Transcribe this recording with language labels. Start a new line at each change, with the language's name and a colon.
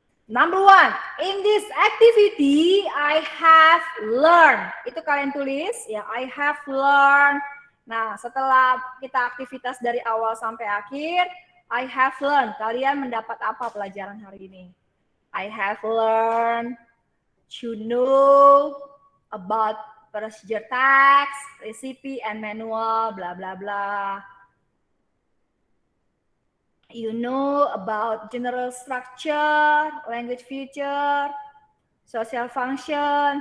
English: Number one, in this activity I have learned.
Indonesian: Itu kalian tulis ya,
English: I have learned.
Indonesian: Nah, setelah kita aktivitas dari awal sampai akhir,
English: I have learned.
Indonesian: Kalian mendapat apa pelajaran hari ini?
English: I have learned to know about procedure text, recipe, and manual, blah blah blah. You know about general structure, language feature, social function.